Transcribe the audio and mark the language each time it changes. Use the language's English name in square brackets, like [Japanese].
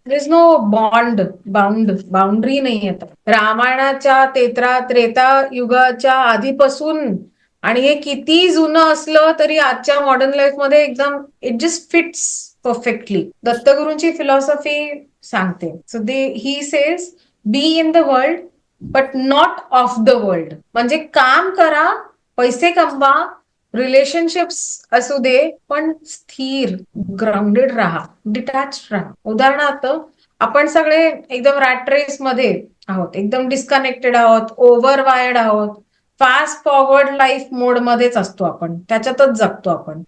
[English] there is no boundary [Marathi] नाही येत. रामायणाच्या त्रेता युगाच्या आधीपासून आणि हे किती जुनं असलं तरी आजच्या मॉडर्न लाईफ मध्ये एकदम [English] It just fits perfectly. [Marathi] दत्तगुरूंची फिलॉसॉफी सांगते. [English] So he says be in the world but not of the world. [Marathi] म्हणजे काम करा, पैसे कमवा, रिलेशनशिप्स असू दे, पण स्थिर, ग्राउंडेड राहा, डिटॅच राहा. उदाहरणार्थ आपण सगळे एकदम रॅट रेस मध्ये आहोत, एकदम डिस्कनेक्टेड आहोत, ओव्हर वायर्ड आहोत, फास्ट फॉरवर्ड लाईफ मोड मध्येच असतो आपण, त्याच्यातच जगतो आपण.